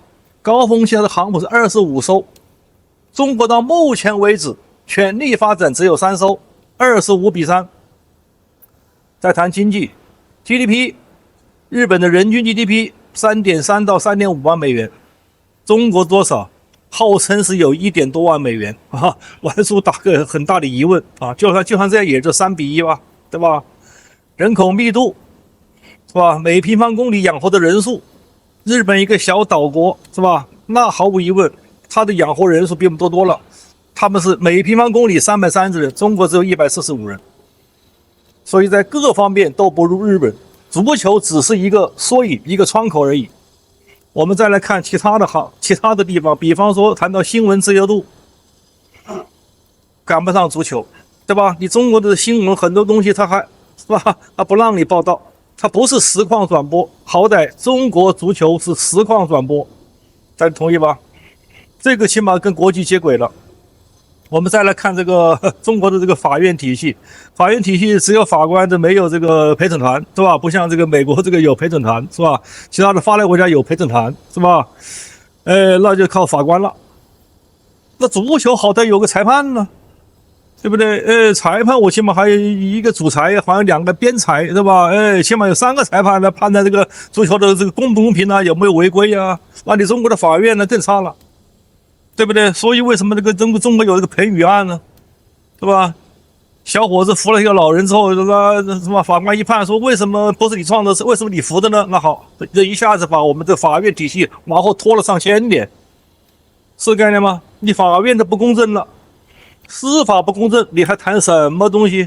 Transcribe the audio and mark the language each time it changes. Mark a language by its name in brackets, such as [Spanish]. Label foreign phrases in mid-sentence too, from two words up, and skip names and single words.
[Chinese] 高峰期的航母是25艘，中國到目前為止全力發展只有3艘，25-3。再談經濟 ，GDP， 日本的人均 GDP 3.3到3.5萬美元，中國多少？號稱是有1點多萬美元啊！玩書打個很大的疑問啊！就算這樣，也就3-1吧，對吧？人口密度是吧？每平方公里養活的人数，日本一個小島國是吧？那毫無疑問，它的養活人數比我們多了。他們是每平方公里330人，中國只有145人，所以在各個方面都不如日本。足球只是一個縮影，一個窗口而已。我們再來看其他的地方，比方說談到新聞自由度，趕不上足球，對吧？你中國的新聞很多東西它還是吧，它不讓你報道，它不是實況轉播，好歹中國足球是實況轉播，大家同意吧？這個起碼跟國際接軌了。我們再來看這個中國的這個法院體系，法院体系只有法官的，沒有這個陪審團，是吧？不像這個美國這個有陪審團，是吧？其他的发达國家有陪審團，是吧？那就靠法官了。那足球好歹有個裁判呢，對不對？裁判我起碼還有一個主裁，好像2個邊裁，是吧？起碼有3個裁判來判斷這個足球的這個公不公平啊，有沒有違規啊？那你中國的法院呢更差了。對不對？所以為什麼這個中國有這個彭宇案呢？是吧？小伙子扶了一個老人之後，什麼法官一判說，為什麼不是你撞的，是為什麼你扶的呢？那好，這一下子把我們的法院體系往後拖了上千年，是概念嗎？你法院的不公正了，司法不公正，你還談什麼東西？